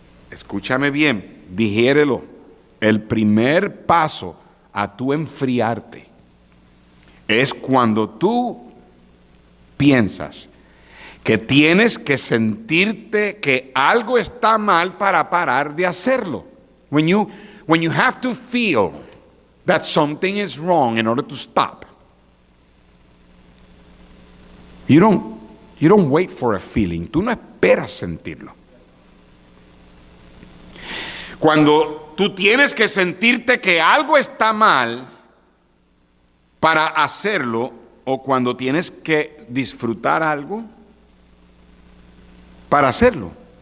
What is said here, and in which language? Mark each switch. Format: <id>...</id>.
<es>Escúchame bien, digiérelo. El primer paso a tú enfriarte es cuando tú piensas que tienes que sentirte que algo está mal para parar de hacerlo.</es> <en>When you have to feel that something is wrong in order to stop. You don't wait for a feeling.</en> <es>Tú no esperas sentirlo. Cuando tú tienes que sentirte que algo está mal para hacerlo, o cuando tienes que disfrutar algo para hacerlo.</es>